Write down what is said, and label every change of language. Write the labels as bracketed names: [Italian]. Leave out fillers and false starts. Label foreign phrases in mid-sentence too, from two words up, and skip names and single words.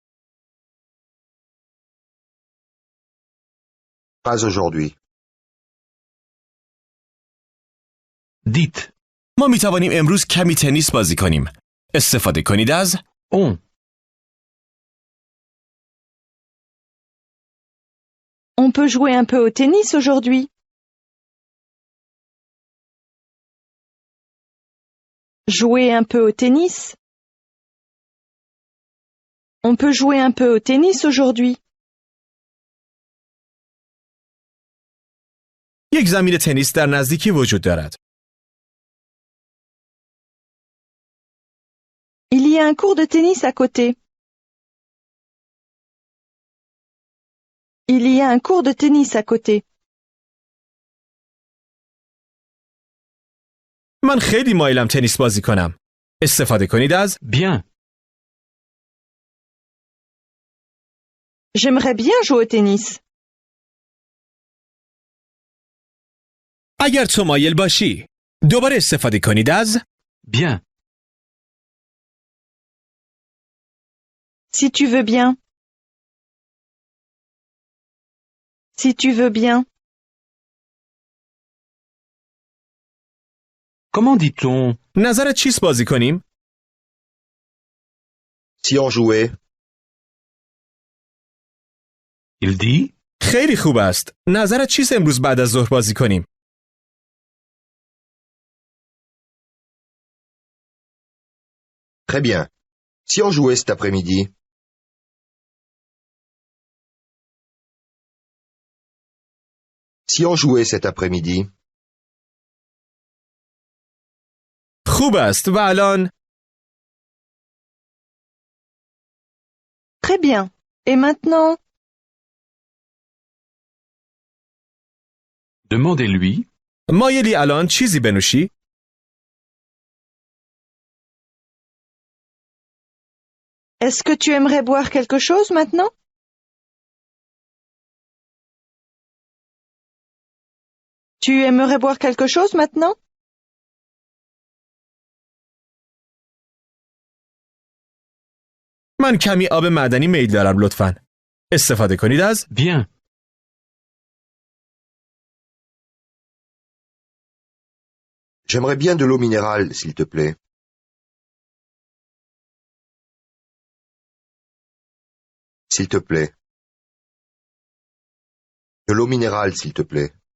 [French] Pas aujourd'hui. Dites. [Persian] ما می توانیم امروز کمی تنیس بازی کنیم. استفاده کنید از [French] On. On peut jouer un peu au tennis aujourd'hui. Jouer un peu au tennis. On peut jouer un peu au tennis aujourd'hui. [Persian] یک زمین تنیس در نزدیکی وجود دارد. [French] Il y a un cours de tennis à côté. Il y a un cours de tennis à côté. [Persian] من خیلی مایلم تنیس بازی کنم. استفاده کنید از [French] Bien. J'aimerais bien jouer au tennis. [Persian] اگر تو مایل باشی. دوباره استفاده کنید از [French] Bien. Si tu veux bien. Si tu veux bien. Comment dit-on? [Persian] نظرت چیست بازی کنیم؟ [French] Si on jouait, Il dit. [Persian] خیلی خوب است. نظرت چیست امروز بعد از ظهر بازی کنیم؟ [French] très bien. Si on jouait cet après-midi, si on jouait cet après-midi, [Persian] خوب است و الان [French] Très bien. Et maintenant? Demandez-lui. [Persian] مایلی الان چیزی بنوشی؟ [French] Est-ce que tu aimerais boire quelque chose maintenant? Tu aimerais boire quelque chose maintenant? [Persian] من کمی آب معدنی میل دارم لطفاً. استفاده کنید از [French] Bien. j'aimerais bien de l'eau minérale, s'il te plaît. S'il te plaît. De l'eau minérale, s'il te plaît.